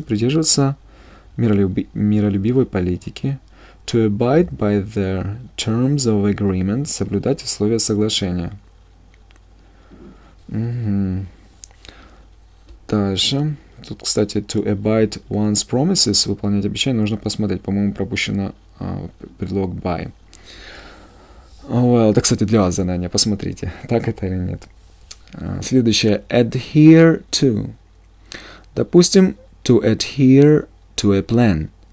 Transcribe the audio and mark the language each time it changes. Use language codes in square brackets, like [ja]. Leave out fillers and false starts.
[ru] Придерживаться миролюбивой политики. [en] To abide by the terms of agreement. [ru] Соблюдать условия соглашения. Дальше. Тут, кстати, [en] to abide one's promises, [ru] выполнять обещания, нужно посмотреть. По-моему, пропущено предлог by. Well, это, кстати, для вас задание. Посмотрите, так это или нет. Следующее. [en] Adhere to. [ru] Допустим, [en] to adhere to a plan.